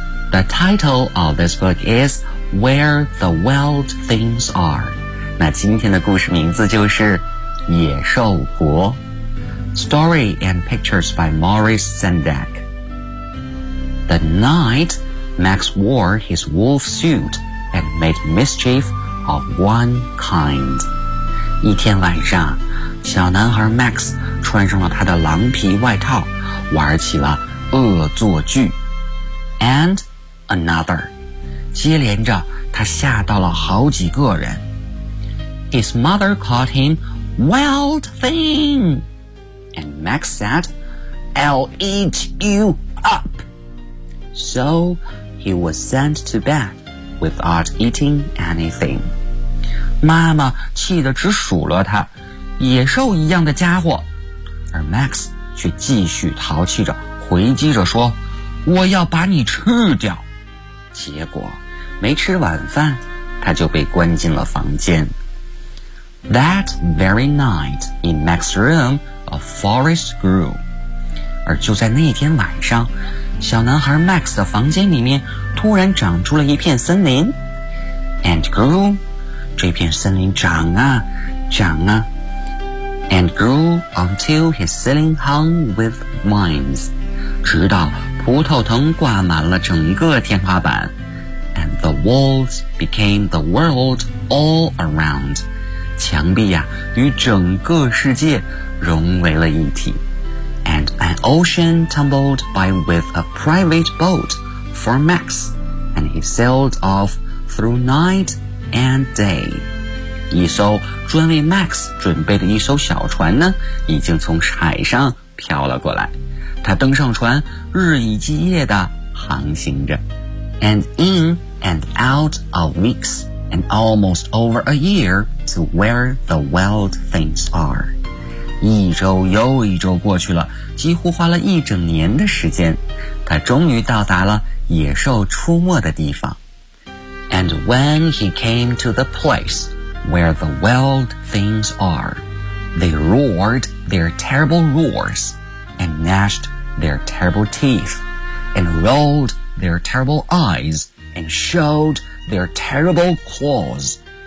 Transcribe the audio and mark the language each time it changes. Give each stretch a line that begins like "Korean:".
English: The title of this book is Where the Wild Things Are.
Chinese: 那今天的故事名字就是《野兽国》。
English: Story and pictures by Maurice Sendak. The night Max wore his wolf suit and made mischief of one kind.
Chinese: 一天晚上，小男孩 Max 穿上了他的狼皮外套，玩起了恶作剧。
English: And another.
Chinese: 接连着，他吓到了好几个人。
English: His mother called him Wild Thing. And Max said, I'll eat you up. So he was sent to bed without eating anything.
Chinese: 妈妈气得直数落他，野兽一样的家伙。而 Max 却继续淘气着回击着说，我要把你吃掉。结果没吃晚饭，他就被关进了房间。
English: That very night in Max's room, a forest grew.
Chinese: 而就在那天晚上，小男孩 Max 的房间里面突然长出了一片森林。 And grew, 这片森林长啊，长啊。
English: And grew until his ceiling hung with vines.
Chinese: 直到葡萄藤挂满了整个天花板。
English: And the walls became the world all around.
Chinese: 墙壁呀、与整个世界融为了一体。
English: And an ocean tumbled by with a private boat for Max, and he sailed off through night and day.
Chinese: 一艘专为 Max 准备的一艘小船呢，已经从海上飘了过来。他登上船，日以继夜地航行着。
English: And in and out of weeks, and almost over a year,to where the wild things are.
Chinese: 一周又一周过去了，几乎花了一整年的时间，他终于到达了野兽出没的地方。
English: And when he came to the place where the wild things are, they roared their terrible roars, and gnashed their terrible teeth, and rolled their terrible eyes, and showed their terrible claws.